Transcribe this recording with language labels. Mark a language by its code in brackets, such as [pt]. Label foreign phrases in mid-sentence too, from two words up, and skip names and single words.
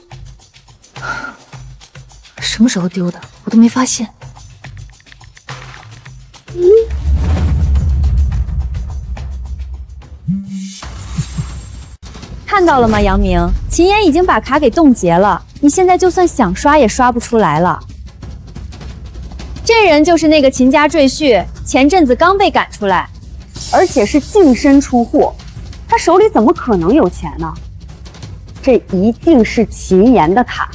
[zh] 什麼時候丟的？我都沒發現。看到了嗎，楊明？秦岩已經把卡給凍結了，你現在就算想刷也刷不出來了。這人就是那個秦家赘婿，前陣子剛被趕出來，而且是淨身出戶，他手裡怎麼可能有錢呢？這一定是秦岩的卡。